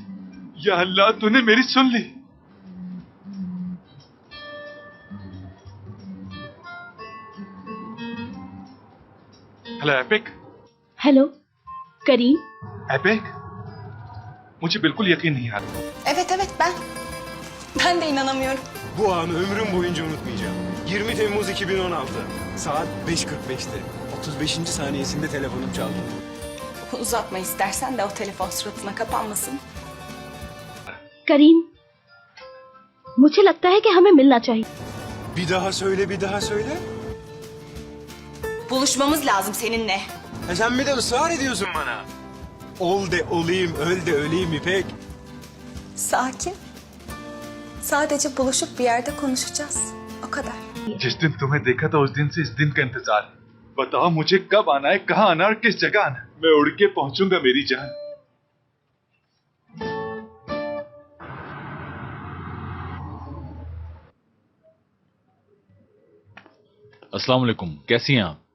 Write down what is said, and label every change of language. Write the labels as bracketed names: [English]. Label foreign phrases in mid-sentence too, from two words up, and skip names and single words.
[Hindi] या अल्लाह, तूने मेरी सुन ली। हेलो एपिक। हेलो करीम। एपिक, मुझे बिल्कुल यकीन नहीं आ रहा। [Turkish] Evet ben. Ben de inanamıyorum. Bu anı ömrüm boyunca unutmayacağım. 20 Temmuz 2016. Saat 5:45'te. 35. saniyesinde telefonum çaldı. Uzatma istersen de o telefon suratına kapanmasın. [Hindi] करीम, मुझे लगता है कि हमें मिलना चाहिए। [Turkish] Bir daha söyle, bir daha söyle. Buluşmamız lazım seninle. Sen bir de ısrar ediyorsun bana. Ol de olayım, öl de öleyim İpek. Sakin. Sadece buluşup bir yerde konuşacağız. O kadar. [Hindi] जिस दिन तुम्हें देखा था उस दिन से इस दिन का इंतजार है। बताओ मुझे कब आना है, कहाँ आना है और किस जगह आना है। मैं उड़ के पहुंचूंगा मेरी जान। अस्सलाम वालेकुम, कैसी हैं आप?